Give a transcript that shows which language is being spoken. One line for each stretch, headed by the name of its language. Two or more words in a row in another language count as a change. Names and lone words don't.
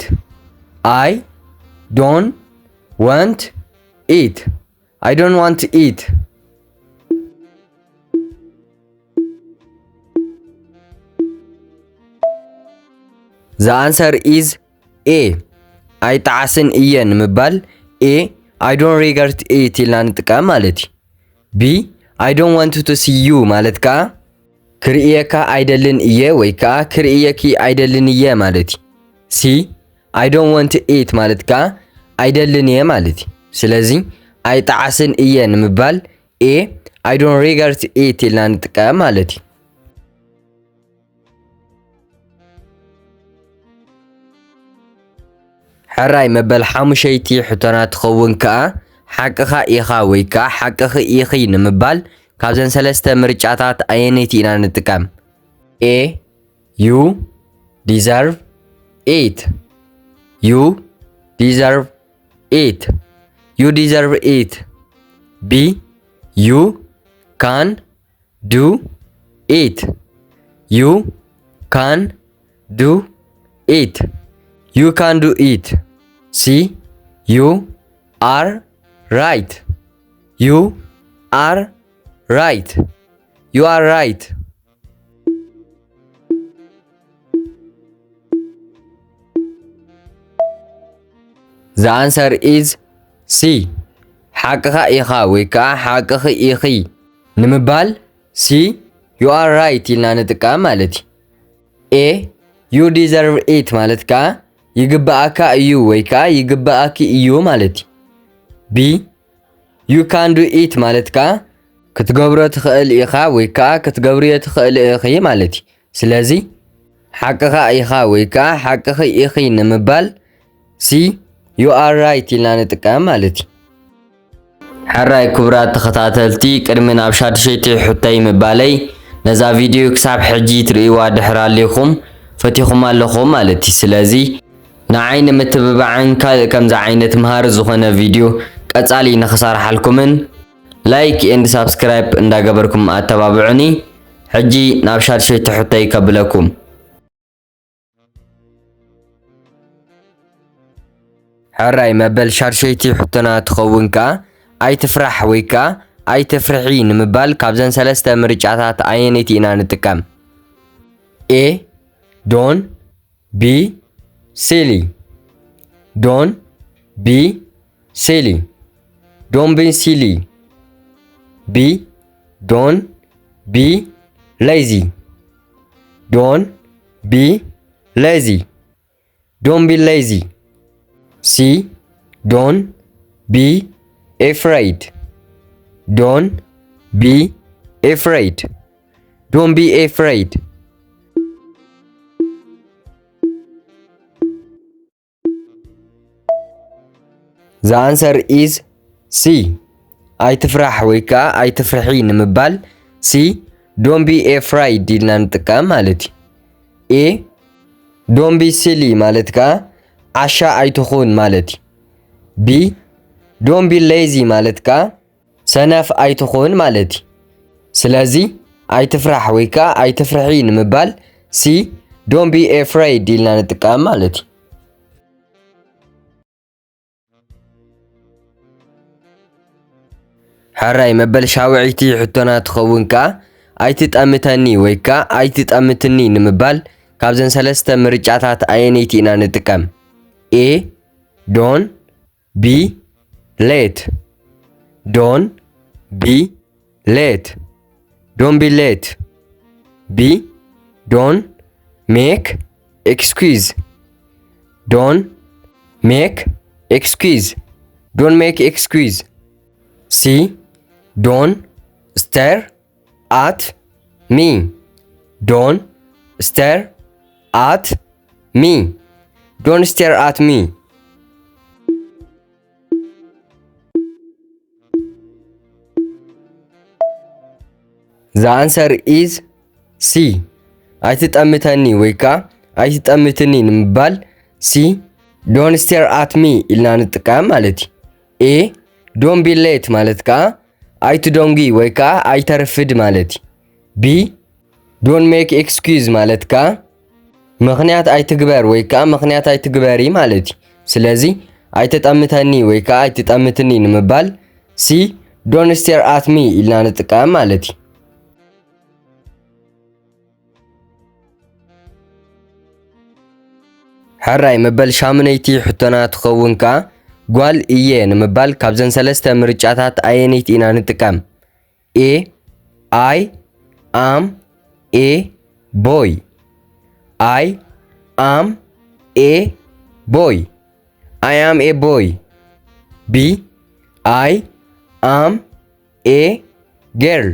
English: I don't want it. I don't want it. The answer is A.
Tigrinya: ኣይጠዓስን እየ ንምባል A
English: I don't regret it
Tigrinya: ኢልና ንጥቀም ማለት እዩ። B
English: I don't want to see you
Tigrinya: ማለት ከዓ ክርእየካ ኣይደልን እየ ወይ ከዓ ክርእየኪ ኣይደልን እየ ማለት እዩ። C
English: I don't want it
Tigrinya: ማለት ከዓ ኣይደልን እየ ማለት እዩ። ስለዚ ኣይጠዓስን እየ ንምባል A
English: I don't regret it
Tigrinya: ኢልና ንጥቀም ማለት እዩ። ሕራይ መበል ሓሙሸይቲ ሕቶና ትኸውን ከዓ ሓቅኻ ኢኻ ወይ ከዓ ሓቅኺ ኢኺ ንምባል ካብዘን ሰለስተ ምርጫታት ኣየነይቲ ኢና ንጥቀም?
English: A you deserve it. You deserve it. You deserve it. B you can do it. You can do it. You can do it. C you are right. You are right. You are right. The answer is C.
Tigrinya: ሓቅኻ ኢኻ ወይ ከዓ ሓቅኺ ኢኺ ንምባል C
English: you are right
Tigrinya: ኢልና ንጥቀም ማለት እዩ። A
English: you deserve it
Tigrinya: ማለት ከዓ ይግባኣካ እዩ ወይ ከዓ ይግባኣኪ እዩ ማለት እዩ። B
English: you can do it
Tigrinya: ማለት ከዓ ክትገብሮ ትኽእል ኢኻ ወይ ከዓ ክትገብርዮ ትኽእል ኢኺ ማለት እዩ። ስለዚ ሓቅኻ ኢኻ ወይ ከዓ ሓቅኺ ኢኺ ንምባል C
English: you are right
Tigrinya: ኢልና ንጥቀም ማለት እዩ። ሕራይ ክቡራት ተኸታተልቲ ቅድሚ ናብ ሻድሸይቲ ሕቶይ ምባለይ ነዛ ቪድዮ ክሳብ ሕጂ ትርእይዋ ድሕር ኣለኹም ፈቲኹም ኣለኹም ማለት እዩ። ስለዚ ንዓይ ንምትብባዕን ካልእ ከምዚ ዓይነት ምሃር ዝኾነ ቪድዮ ቀጻሊ ንኽሰርሓልኩምን
English: like and subscribe
Tigrinya: እንዳገበርኩም ኣተባብዑኒ። ሕጂ ናብ ሻድሸይቲ ሕቶይ ከብለኩም። ሕራይ መበል ሻድሸይቲ ሕቶና ትኸውን ከዓ ኣይትፍራሕ ወይ ከዓ ኣይትፍርሒ ንምባል ካብዘን ሰለስተ ምርጫታት ኣየነይቲ ኢና ንጥቀም?
English: A don't be silly. Don't be silly. Don't be silly. B don't be lazy. Don't be lazy. Don't be lazy. C don't be afraid. Don't be afraid. Don't be afraid. The answer is C.
Tigrinya: ኣይትፍራሕ ወይ ከዓ ኣይትፍርሒ ንምባል C
English: don't be afraid
Tigrinya: ኢልና ንጥቀም ማለት እዩ። A
English: don't be silly
Tigrinya: ማለት ከዓ ዓሻ ኣይትኹን ማለት እዩ። B
English: don't be lazy
Tigrinya: ማለት ከዓ ሰነፍ ኣይትኹን ማለት እዩ። ስለዚ ኣይትፍራሕ ወይ ከዓ ኣይትፍርሒ ንምባል C
English: don't be afraid
Tigrinya: ኢልና ንጥቀም ማለት እዩ። ሕራይ መበል ሻውዓይቲ ሕቶና ትኸውንከ ኣይትጠምተኒ ወይ ከዓ ኣይትጠምትኒ ንምባል ካብዘን ሰለስተ ምርጫታት ኣየነይቲ ኢና ንጥቀም?
English: A don't be late. Don't be late. Don't be late. B don't make excuse. Don't make excuse. Don't make excuse. C don't stare at me. Don't stare at me. Don't stare at me. The answer is C.
Tigrinya: ኣይትጠምተኒ ወይ ከዓ ኣይትጠምትኒ ንምባል C
English: don't stare at me
Tigrinya: ኢልና ንጥቀም ማለት እዩ። A
English: don't be
Tigrinya: late ማለት ከዓ ኣይትደንጊ ወይ ከዓ ኣይተርፍድ ማለት እዩ። B
English: don't make excuse
Tigrinya: ማለት ከዓ ምክንያት ኣይትግበር ወይ ከዓ ምክንያት ኣይትግበሪ ማለት እዩ። ስለዚ ኣይትጠምተኒ ወይ ከዓ ኣይትጠምትኒ ንምባል C
English: don't stare at me
Tigrinya: ኢልና ንጥቀም ማለት እዩ። ሕራይ መበል ሻምናይቲ ሕቶና ትኸውን ከዓ ጓል እየ ንምባል ካብዘን ሰለስተ ምርጫታት ኣየነይቲ ኢና ንጥቀም?
English: A I am a boy. I am a boy. I am a boy. B I am a girl.